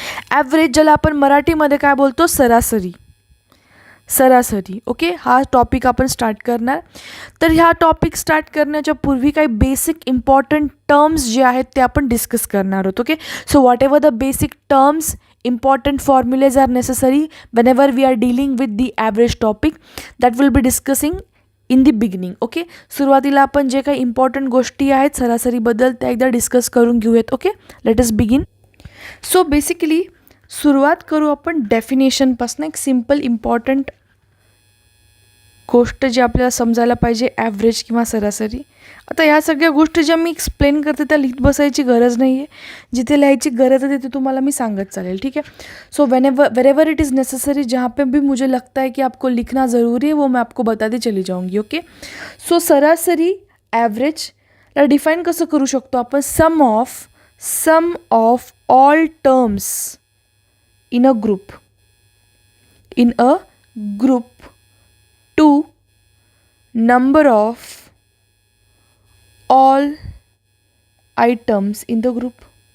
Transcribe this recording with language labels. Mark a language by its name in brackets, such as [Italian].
[Marathi] Average ज्याला आपण मराठीमध्ये काय बोलतो, सरासरी. सरासरी. ओके, हा टॉपिक आपण स्टार्ट करणार. तर ह्या टॉपिक स्टार्ट करण्याच्या पूर्वी काही बेसिक इम्पॉर्टंट टर्म्स जे आहेत ते आपण डिस्कस करणार आहोत. [English] Okay, so whatever the basic terms, important formulas are necessary whenever we are dealing with the average topic, that will be discussing in the beginning. [Marathi] Okay, सुरुवातीला आपण जे काही इम्पॉर्टंट गोष्टी आहेत सरासरीबद्दल त्या एकदा डिस्कस करून घेऊयात. Okay, [English] Let us begin. [Marathi] So basically सुरुवात करू आपण डेफिनेशनपासून. एक सिम्पल इम्पॉर्टंट गोष्ट जी आपल्याला समजायला पाहिजे, ॲव्हरेज किंवा सरासरी. आता ह्या सगळ्या गोष्टी ज्या मी एक्सप्लेन करते त्या लिहित बसायची गरज नाही आहे. जिथे लिहायची गरज है तिथे तुम्हाला मैं सांगत चालेल. [Hindi] ठीक है, [English] so wherever it is necessary, [Hindi] जहाँ पे भी मुझे लगता है कि आपको लिखना ज़रूरी है, वो मैं आपको बताती चली जाऊँगी. [Marathi] ओके, सो सरासरी ॲव्हरेज ला डिफाईन कसं करू शकतो आपण, [English] Sum of all terms in a group to number of all items in the group.